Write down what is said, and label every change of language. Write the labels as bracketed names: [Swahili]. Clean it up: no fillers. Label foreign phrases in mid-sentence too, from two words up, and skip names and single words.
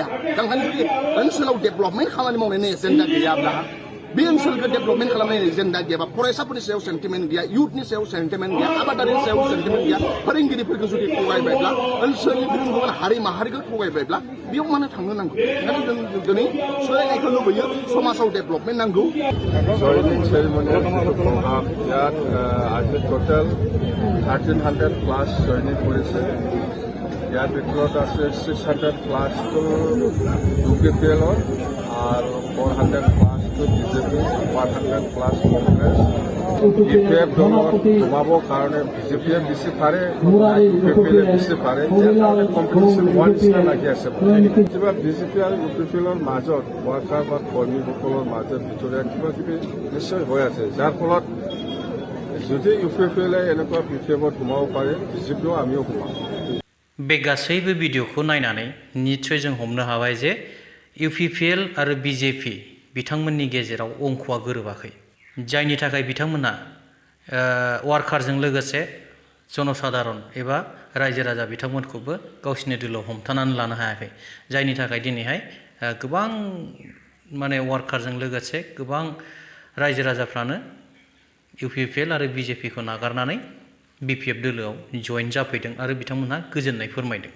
[Bodo] ओंखायनो जुदि ओनसोलाव डेभेलपमेन्ट खामानि मावनायनि एजेन्डा गैयाब्ला बे ओनसोलखौ डेभेलपमेन्ट खालामनायनि एजेन्डा गैयाबा फरायसाफोरनि सायाव सेन्टिमेन्ट गैया युथनि सायाव सेन्टिमेन्ट गैया आबादारिनि सायाव सेन्टिमेन्ट गैया फोरोंगिरिफोरखौ जुदि थगायबायब्ला ओनसोलनि गुबुन गुबुन हारि माहारिखौ थगायबायब्ला बेयाव मानो थांनो नांगौ? ओंखायनो जों दिनै सोलायनायखौ लुबैयो समाजाव डेभेलपमेन्ट नांगौ। जयनिं सेरेमनियाव [Assamese] ইয়াত আজি টোটেল 1300 প্লাছ জয়নিং কৰিছে। ইয়াৰ ভিতৰত আছে 600 প্লাছটো UPPLৰ আৰু 400 প্লাছটো বিজেপি 100 প্লাছ কংগ্ৰেছ। ইপিএফ দলত সোমাবৰ কাৰণে বিজেপিয়ে বেছি পাৰে ইউপিপিএলে বেছি পাৰে। ইয়াৰ কাৰণে কম্পিটিশ্যন হোৱাৰ নিচিনা লাগি আছে। কিবা বিজেপি আৰু ইউপিপিএলৰ মাজত ৱাৰ্কাৰ বা কৰ্মীসকলৰ মাজত ভিতৰীয়া কিবা কিবি নিশ্চয় হৈ আছে যাৰ ফলত যদি ইউপিপিএলে এনেকুৱা বিপিএফত সোমাব পাৰে বিজেপিও আমিও সোমাম। [Bodo] बे गासैबो भिडिअखौ नायनानै निस्सय जों हमनो हाबाय जे इउपिपिएल आरो बिजेपि बिथांमोननि गेजेराव अंकआ गोरोबाखै जायनि थाखाय बिथांमोना वार्कारजों लोगोसे जनसाधारन एबा रायजो राजा बिथांमोनखौबो गावसिनि दोलोआव हमथानानै लानो हायाखै जायनि थाखाय दिनैहाय गोबां माने वार्कारजों लोगोसे गोबां रायजो राजाफ्रानो इउपिपिएल आरो बिजेपिखौ नागारनानै बिपिएफ दोलोआव जइन जाफैदों आरो बिथांमोनहा गोजोननाय फोरमायदों।